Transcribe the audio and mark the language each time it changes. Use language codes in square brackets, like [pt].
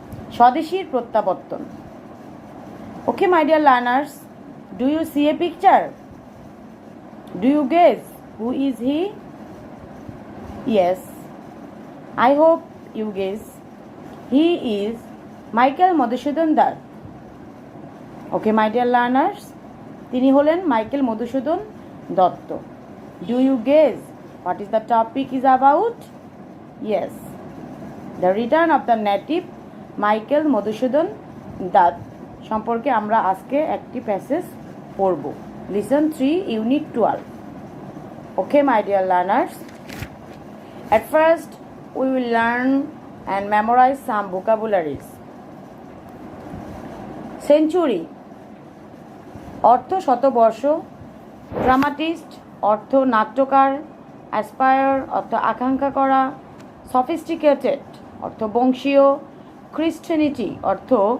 [en] Swadeshir Prottabotton. Okay, my dear learners, do you see a picture? Do you guess who is he? Yes, I hope you guess. He is Michael Madhusudan Dutt. Okay, my dear learners, [bn] তিনি হলেন Michael Madhusudan Dutta. [en] Do you guess what is the topic is about? Yes, the return of the native [bn] Michael Madhusudan Dutta সম্পর্কে আমরা আজকে একটি passage পড়ব. [en] Lesson 3, Unit 12. Okay, my dear learners. At first, we will learn and memorize some vocabularies. [bn] Century অর্থ শতবর্ষ, dramatist অর্থ নাট্যকার, aspire অর্থ আকাঙ্ক্ষা করা, সফিস্টিকেটেড অর্থ বংশীয়, খ্রিস্টানিটি অর্থ